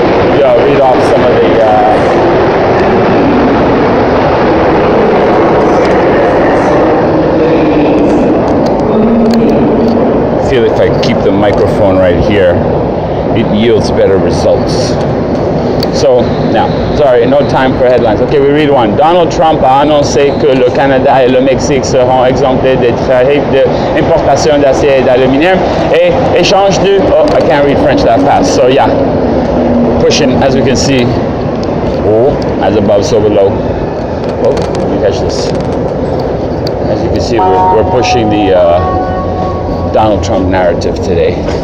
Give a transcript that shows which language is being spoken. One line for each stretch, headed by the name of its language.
English: Maybe I'll read off some of the I feel if I keep the microphone right here, it yields better results. So, now, sorry, no time for headlines. Okay, we read one.
French: Donald Trump a annoncé que le Canada et le Mexique seront exemptés des tarifs d'importation d'acier et d'aluminium et échange de...
English: Oh, I can't read French that fast. So, yeah, pushing, as we can see, as above, so below. Oh, let me catch this. As you can see, we're pushing the Donald Trump narrative today.